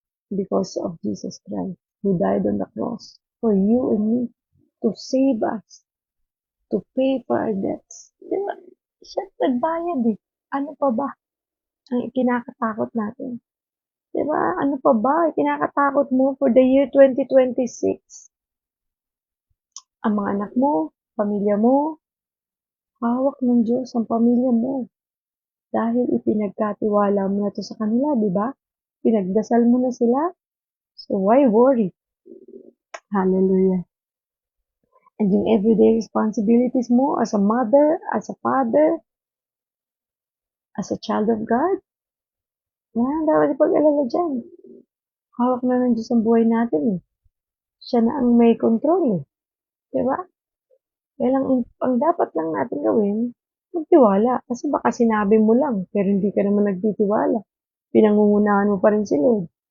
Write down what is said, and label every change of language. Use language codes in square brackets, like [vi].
[en] Because of Jesus Christ, who died on the cross for you and me, to save us, to pay for our debts. [tl] Diba? Siya nagbayad eh. Ano pa ba ang ikinakatakot natin? Diba? Ano pa ba ikinakatakot mo [en] for the year 2026? [tl] Ang mga anak mo, pamilya mo, hawak ng Diyos ang pamilya mo. Dahil ipinagkatiwala mo na to sa kanila, di ba? Pinagdasal mo na sila. [en] So why worry? [tl] Hallelujah. [en] And yung everyday responsibilities mo as a mother, as a father, as a child of God, [tl] yan, dapat ipag-alala dyan. Hawak na ng Diyos ang buhay natin eh. Siya na ang may control eh. Diba? Kaya lang, ang dapat lang natin gawin, magtiwala. Kasi baka sinabi mo lang, pero hindi ka naman nagtitiwala. Pinangungunahan mo pa rin si Lord.